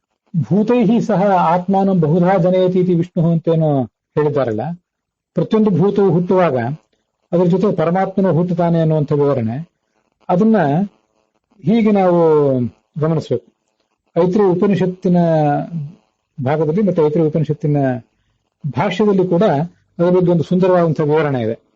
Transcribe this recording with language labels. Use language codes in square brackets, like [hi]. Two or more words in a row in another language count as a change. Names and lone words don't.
[sa] ಭೂತೈಹಿ ಸಹ ಆತ್ಮಾನಂ ಬಹುಧಾ ಜನಯತಿ ಇತಿ ವಿಷ್ಣು [kn] ಅಂತೇನೋ ಹೇಳಿದ್ದಾರಲ್ಲ, ಪ್ರತಿಯೊಂದು ಭೂತವು ಹುಟ್ಟುವಾಗ ಅದರ ಜೊತೆ ಪರಮಾತ್ಮನು ಹುಟ್ಟುತ್ತಾನೆ ಅನ್ನುವಂಥ ವಿವರಣೆ, ಅದನ್ನ ಹೀಗೆ ನಾವು ಗಮನಿಸಬೇಕು. ಐತ್ರೇಯ ಉಪನಿಷತ್ತಿನ ಭಾಗದಲ್ಲಿ ಮತ್ತು ಐತ್ರೇಯ ಉಪನಿಷತ್ತಿನ ಭಾಷ್ಯದಲ್ಲಿ ಕೂಡ ಅದರ ಬಗ್ಗೆ ಒಂದು ಸುಂದರವಾದಂತಹ ವಿವರಣೆ ಇದೆ.